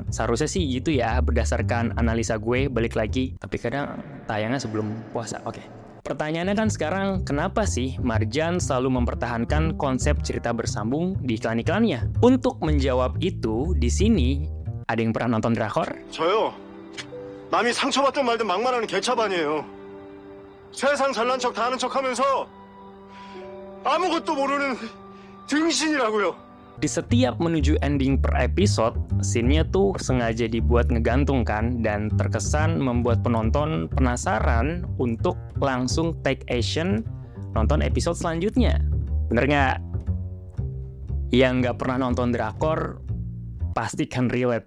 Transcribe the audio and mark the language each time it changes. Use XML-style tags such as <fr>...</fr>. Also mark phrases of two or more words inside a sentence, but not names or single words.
<id>Seharusnya sih gitu ya, berdasarkan analisa gue, balik lagi. Tapi kadang tayangnya sebelum puasa, oke. Pertanyaannya kan sekarang, kenapa sih Marjan selalu mempertahankan konsep cerita bersambung di iklan-iklannya? Untuk menjawab itu, di sini ada yang pernah nonton drakor?</id> <ko>저요. 남이 상처받든 말든 막말하는 개차반이에요. 세상 잘난 척 다 하는 척하면서 아무것도 모르는 등신이라고요.</ko> <id>Di setiap menuju ending per episode, scene-nya tuh sengaja dibuat ngegantung kan, dan terkesan membuat penonton penasaran untuk langsung</id> <en>take action</en> <id>nonton episode selanjutnya. Bener nggak? Yang nggak pernah nonton drakor pasti kan relate.</id>